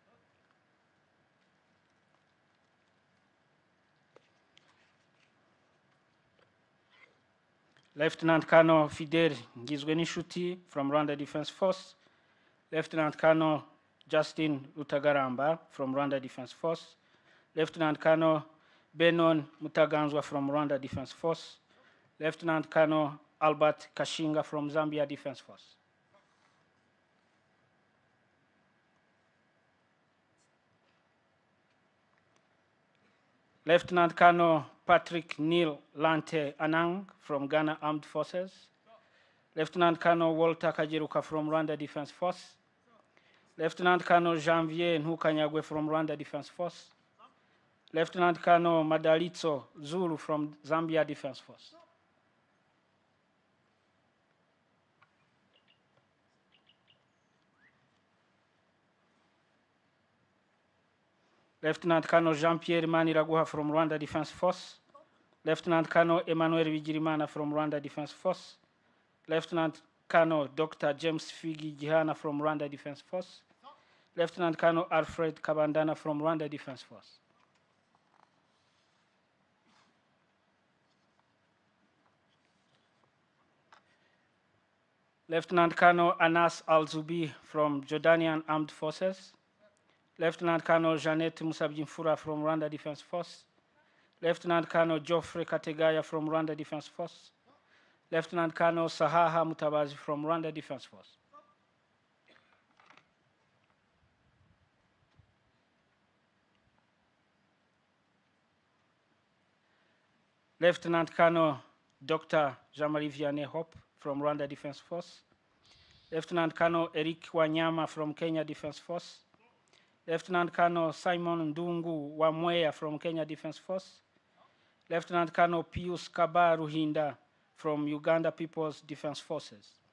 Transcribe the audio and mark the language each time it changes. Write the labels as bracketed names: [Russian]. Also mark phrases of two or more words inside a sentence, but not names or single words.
[English] Lieutenant Colonel Fidel Ngizwenishuti from Rwanda Defense Force. Lieutenant Colonel Justin Rutagaramba from Rwanda Defense Force. Lieutenant Colonel Benon Mutaganzwa from Rwanda Defense Force. Lieutenant Colonel Albert Kashinga from Zambia Defense Force. Lieutenant Colonel Patrick Neil Lante Anang from Ghana Armed Forces. Lieutenant Colonel Walter Kageruka from Rwanda Defense Force. Lieutenant Colonel Janvier Nhukanyagwe from Rwanda Defense Force. Lieutenant Colonel Madalitso Zulu from Zambia Defense Force. Lieutenant Colonel Jean-Pierre Maniraguha from Rwanda Defense Force. Lieutenant Colonel Emmanuel Vigirimana from Rwanda Defense Force. Lieutenant Colonel Dr. James Figi Gihana from Rwanda Defense Force. Lieutenant Colonel Alfred Kabandana from Rwanda Defense Force. Lieutenant Colonel Anas Al-Zubi from Jordanian Armed Forces. Lieutenant Colonel Janet Musabjimfura from Rwanda Defense Force. Lieutenant Colonel Geoffrey Kategaya from Rwanda Defense Force. Lieutenant Colonel Sahaha Mutabazi from Rwanda Defense Force. Lieutenant Colonel Dr. Jean-Marie Vianney Hope from Rwanda Defense Force. Lieutenant Colonel Eric Wanyama from Kenya Defense Force. Lieutenant Colonel Simon Ndungu Wamweya from Kenya Defense Force. Lieutenant Colonel Pius Kaba Ruhinda from Uganda People's Defense Forces.